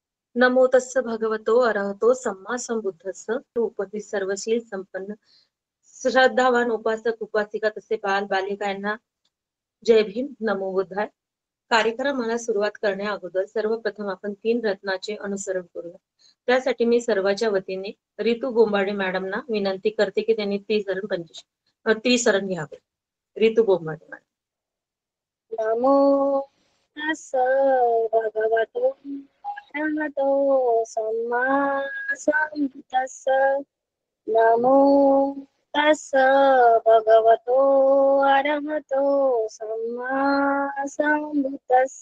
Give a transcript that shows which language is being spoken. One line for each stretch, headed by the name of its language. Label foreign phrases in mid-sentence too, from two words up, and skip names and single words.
Pali: नमो तस्स भगवतो अरहतो सम्मा संबुद्धस्स
Marathi: उपस्थित सर्वशील संपन्न श्रद्धावान उपासक उपासिका तसे बाल बालिका यांना जय भीम, नमो बुद्धाय. कार्यक्रमाला सुरुवात करण्या अगोदर सर्वप्रथम आपण 3 रत्नाचे अनुसरण करूया. त्यासाठी मी सर्वांच्या वतीने रितू बोंबाडे मॅडमना विनंती करते की त्यांनी त्रिसरण घ्यावे. रितू बोंबाडे मॅडम.
Pali: नमो तस्स भगवतो अरहतो सम्मा संबुद्धस्स. नमो तस्स भगवतो अरहतो सम्मा संबुद्धस्स.